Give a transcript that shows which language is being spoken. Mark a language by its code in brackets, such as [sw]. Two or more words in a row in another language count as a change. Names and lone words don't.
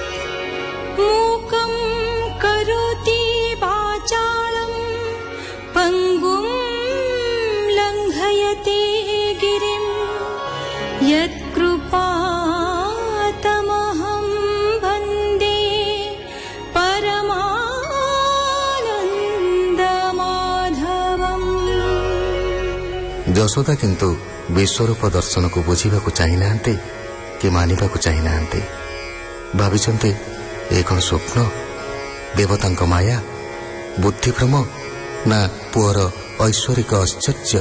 [sa] मूकं करोति वाचालं पङ्गुं लङ्घयते गिरिं यत्कृपातमहं वन्दे परमानन्दमाधवम्। [or] ଯଶୋଦା କିନ୍ତୁ ବିଶ୍ୱରୂପ ଦର୍ଶନକୁ ବୁଝିବାକୁ ଚାହିଁନାହାନ୍ତି କି ମାନିବାକୁ ଚାହିଁନାହାନ୍ତି। ଭାବିଛନ୍ତି ଏ କ'ଣ ସ୍ୱପ୍ନ, ଦେବତାଙ୍କ ମାୟା, ବୁଦ୍ଧିଭ୍ରମ ନା ପୁଅର ଐଶ୍ୱରିକ ଐଶ୍ୱର୍ଯ୍ୟ।